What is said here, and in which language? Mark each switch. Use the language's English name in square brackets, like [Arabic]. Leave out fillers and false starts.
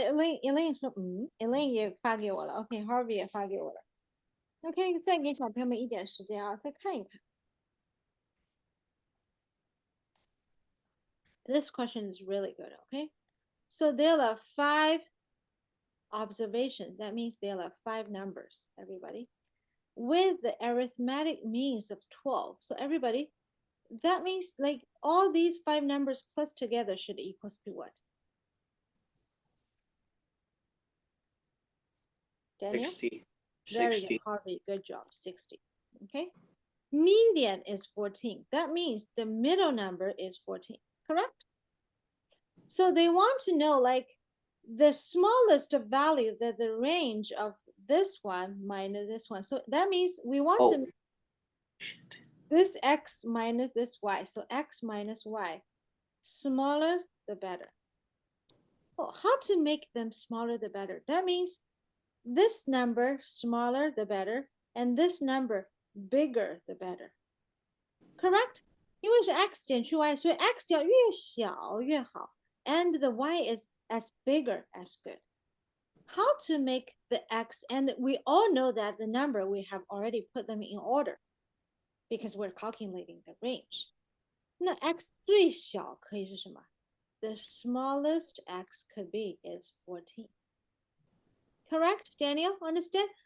[Chinese] Elaine 说，Elaine 也发给我了。OK，Harvey 也发给我了。 OK，再给小朋友们一点时间啊，再看一看。 [English] This question is really good, okay? So there are 5 observations. That means there are 5 numbers, everybody. With the arithmetic means of 12. So everybody, that means like all these 5 numbers plus together should equals to what? Daniel? 60. Very 60. good, Harvey. Good job. 60. Okay. Median is 14. That means the middle number is 14. Correct? So they want to know like the smallest value that the range of this one minus this one. So that means we want to Shit. this x minus this y. So x minus y. Smaller the better. Well, how to make them smaller the better? That means this number smaller the better, and this number bigger the better. Correct? [Chinese] 因为是 x 减去 y， 所以 x 要越小越好。 [English] And the y is as bigger as good. How to make the x, and we all know that the number, we have already put them in order because we're calculating the range. [Chinese] 那 x 最小可以是什么？ [English] The smallest x could be is 14. Correct, Daniel? Understand?